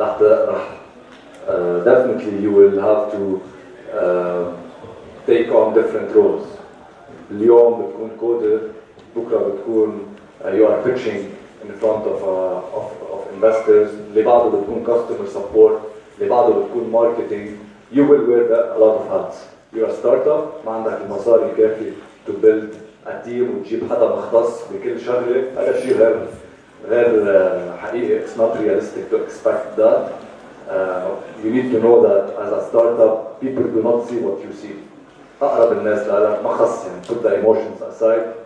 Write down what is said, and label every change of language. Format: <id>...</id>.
<en>Definitely you will have to take on different roles.</en> <ar>اليوم بتكون coder, بكرة بتكون</ar> <en>you are pitching in front of investors,</en> <ar>اللي بعده بتكون customer support, اللي بعده بتكون marketing.</ar> <en>You will wear a lot of hats. You're a startup,</en> <ar>ما عندك المصاري الكافي</ar> <en>to build a team</en> <ar>وتجيب حدا مختص بكل شغلة. هذا الشيء غير حقيقي.</ar> <en>It's not realistic to expect that. You need to know that as a startup, people do not see what you see.</en> <ar>أقرب الناس لك ما خص يعني</ar> <en>put the emotions aside.</en>